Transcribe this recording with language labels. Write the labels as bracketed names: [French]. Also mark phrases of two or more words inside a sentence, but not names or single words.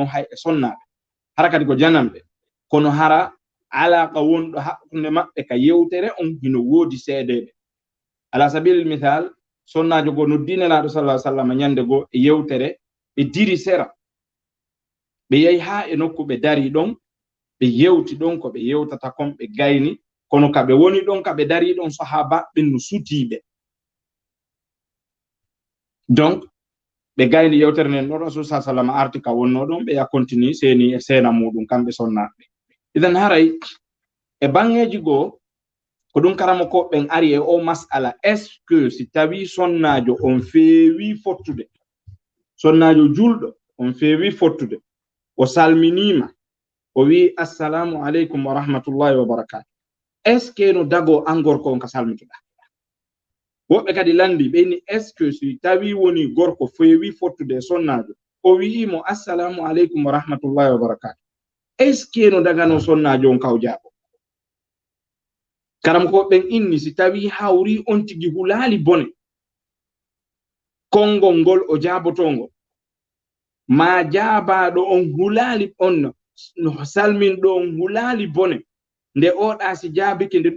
[Fula] hay e sonnaɓe hara kadi ko janamɓe kono hara alaqa wonɗo hakkunde maɓɓe ka yewtere on hino woodi seedeɓe [Arabic] على سبيل المثال [Fula] sonnajo goo noddinelaɗo [Arabic] صلى الله عليه وسلم [Fula] ñande goo e yewtere ɓe diri sera ɓe yehi ha e nokku ɓe dari ɗon ɓe yewti ɗon ko ɓe yewtata kon ɓe gayni kono kaɓe woni ɗon kaɓe dari ɗon sahaba ɓen no sutiɓe donc ɓe gayni yewtere nden ɗon rasul sa sallam arti ka wonno ɗon ɓe ya continue seni e sena muɗum kamɓe sonnaɓe idan haray e bangeji goo ko ɗum karama ko ɓen ari e o masala [French] est ce que [Fula] si tawi sonnajo on feewi fottude sonnajo julɗo on feewi fottude o salminima o wi [Arabic] السلام عليكم ورحمة الله وبركاته [French] est ce que [Fula] no dago an gorko on ka salmituɗa woɓɓe kadi landi ɓeyni [French] est ce que [Fula] si tawi woni gorko feewi fottude e sonnajo o wi'imo [Arabic] السلام عليكم ورحمة الله وبركاته [French] est ce que [Fula] no dagano sonnajo on kaw jaabo karam ko ɓen inni si tawi hawri on tigi hulali bone konngol ngol o jaabotongo ma jaabaɗo on hulali on no salminɗo on hulali bone nde oɗa si jaabike nde